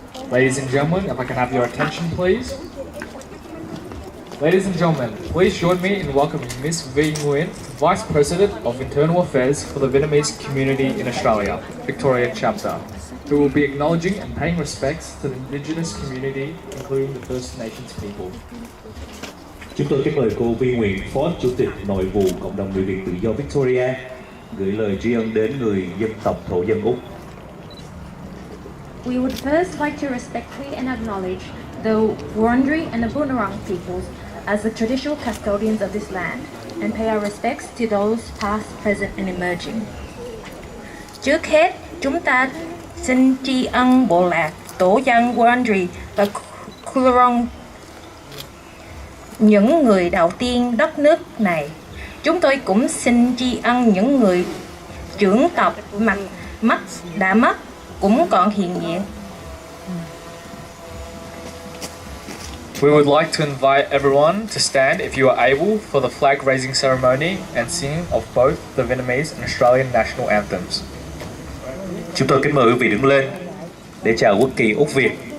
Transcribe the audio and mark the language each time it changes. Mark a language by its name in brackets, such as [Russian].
[English] Ladies and gentlemen, if I can have your attention, please. Ladies and gentlemen, please join me in welcoming Ms. V Nguyen, Vice President of Internal Affairs for the Vietnamese community in Australia, Victoria Chapter, who will be acknowledging and paying respects to the indigenous community, including the First Nations people. [Vietnamese] Chúng tôi kính mời cô Vi Nguyễn, Phó Chủ tịch Nội vụ Cộng đồng người Việt tự do Victoria, gửi lời tri ân đến người dân tộc thổ dân Úc. [English] We would first like to respectfully and acknowledge the Wurundjeri and the Bunurong peoples as the traditional custodians of this land and pay our respects to those past, present and emerging. [Vietnamese] Trước hết, chúng ta xin tri ân bộ lạc tổ dân Wurundjeri và Bunurong, những người đầu tiên đất nước này. Chúng tôi cũng xin tri ân những người trưởng tộc đã mất cũng còn hiện diện. [English] We would like to invite everyone to stand if you are able for the flag raising ceremony and singing of both the Vietnamese and Australian national anthems. [Vietnamese] Chúng tôi kính mời quý vị đứng lên để chào quốc kỳ Úc Việt.